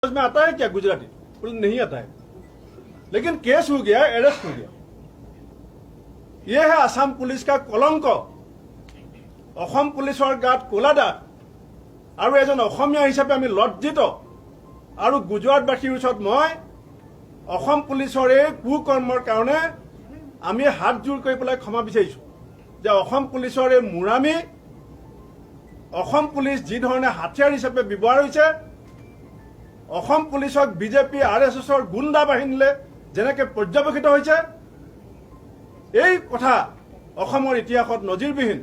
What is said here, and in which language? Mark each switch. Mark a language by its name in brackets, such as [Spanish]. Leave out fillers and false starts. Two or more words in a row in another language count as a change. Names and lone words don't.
[Hindi] समझ में आता है क्या गुजराती? बोले नहीं आता है, लेकिन केस हो गया, अरेस्ट हो गया। यह है आसाम पुलिस का कलंक। [Assamese] অসম পুলিচৰ গাত কোলা দাগ আৰু এজন অসমীয়া হিচাপে আমি লজ্জিত। আৰু গুজৰাটবাসীৰ ওচৰত মই অসম পুলিচৰ এই কুকৰ্মৰ কাৰণে আমি হাত জোৰ কৰি পেলাই ক্ষমা বিচাৰিছোঁ যে অসম পুলিচৰ এই মুৰামি, অসম পুলিচ যি ধৰণে হাতিয়াৰ হিচাপে ব্যৱহাৰ হৈছে, অসম পুলিচক বিজেপি আৰএছএছৰ গুণ্ডা বাহিনীলে যেনেকৈ পৰ্যবেক্ষিত হৈছে, এই কথা অসমৰ ইতিহাসত নজিৰবিহীন।